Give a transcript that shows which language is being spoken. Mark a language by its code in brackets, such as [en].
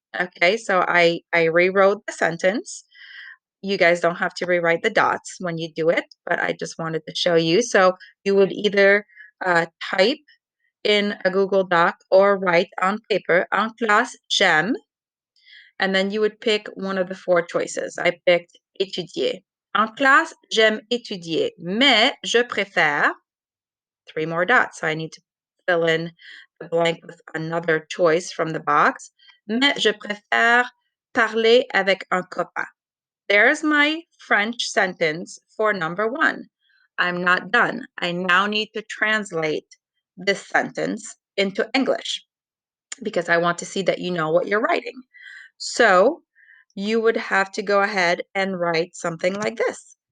[en] Okay, so I rewrote the sentence. You guys don't have to rewrite the dots when you do it, but I just wanted to show you. So you would either type in a Google Doc or write on paper, [fr] en classe, j'aime, [en] and then you would pick one of the 4 choices. I picked étudier. [fr] En classe, j'aime étudier, mais je préfère [en] 3 more dots. So I need to fill in the blank with another choice from the box. [fr] Mais je préfère parler avec un copain. [en] There's my French sentence for number 1. I'm not done. I now need to translate this sentence into English because I want to see that you know what you're writing. So you would have to go ahead and write something like this.